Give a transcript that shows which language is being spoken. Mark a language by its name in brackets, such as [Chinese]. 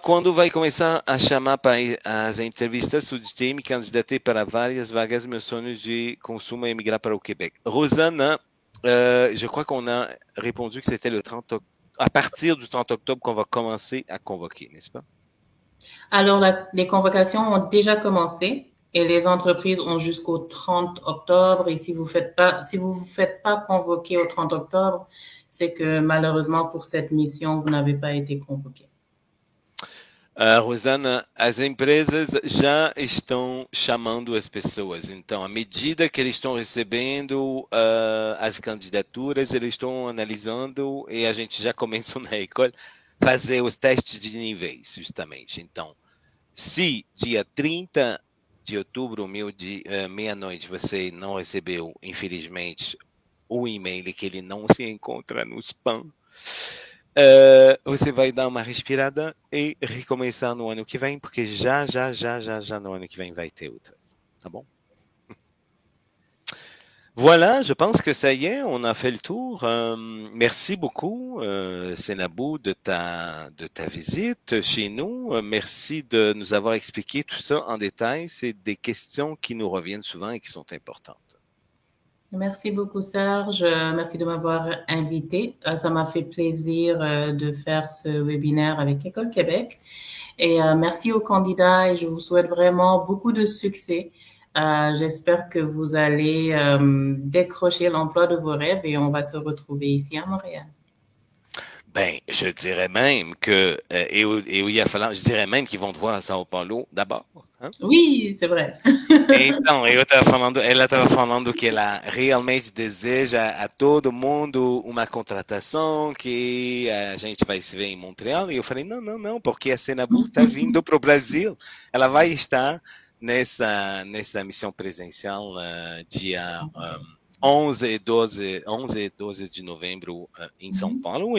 [Portuguese] Quando vai começar a chamar para as entrevistas? Solicitei me candidatei para várias vagas. Meus sonhos de consumo é emigrar para o Québec. [French] Rosana, je crois qu'on a répondu que c'était le 30 octobre. À partir du 30 octobre qu'on va commencer à convoquer, n'est-ce pas? Alors, les convocations ont déjà commencé et les entreprises ont jusqu'au 30 octobre. Et si vous vous faites pas convoquer au 30 octobre, c'est que malheureusement pour cette mission, vous n'avez pas été convoqué. [Portuguese] Rosana, as empresas já estão chamando as pessoas. Então, à medida que eles estão recebendo as candidaturas, eles estão analisando e a gente já começou na École fazer os testes de níveis, justamente. Então, se dia 30 de outubro, meia-noite, você não recebeu, infelizmente, o e-mail que ele não se encontra no spam, Você vai dar uma respirada e recomeçar no ano que vem, porque já no ano que vem vai ter outras. Tá bom? [French] Voilà, je pense que ça y est, on a fait le tour. Merci beaucoup, Sénabou, de ta visite chez nous. Merci de nous avoir expliqué tout ça en détail. C'est des questions qui nous reviennent souvent et qui sont importantes. Merci beaucoup, Serge. Merci de m'avoir invité. Ça m'a fait plaisir de faire ce webinaire avec École Québec. Et merci aux candidats et je vous souhaite vraiment beaucoup de succès. J'espère que vous allez décrocher l'emploi de vos rêves et on va se retrouver ici à Montréal. Ben, je dirais même que, je dirais même qu'ils vont te voir à Sao Paulo d'abord. Hein? Oui, c'est vrai. [Portuguese] Então, ela estava falando que ela realmente deseja a todo mundo uma contratação, que a gente vai se ver em Montreal. E eu falei, não, não, não, porque a Senabu está vindo para o Brasil. Ela vai estar nessa missão presencial dia 11 e 12 de novembro em São Paulo.